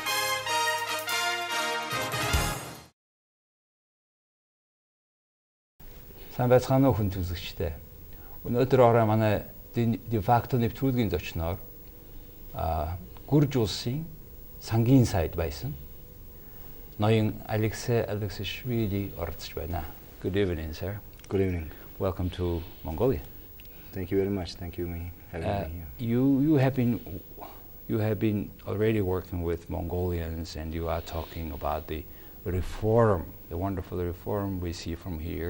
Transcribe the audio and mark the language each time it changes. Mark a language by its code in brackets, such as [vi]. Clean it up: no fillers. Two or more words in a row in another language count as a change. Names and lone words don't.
[mn] Сайн байцгаана уу хүн үзэгчтэй. Өнөөдөр орой манай Defacto нэвтрүүлгийн зочноор Гүрж улсын сангийн сайд байсан. Ноён Aleksi Aleksishvili оролцож байна. [en] Good evening, sir. Good evening. Welcome to Mongolia. Thank you very much. Thank you for having me here. You have been already working with Mongolians, and you are talking about the reform, the wonderful reform we see from here.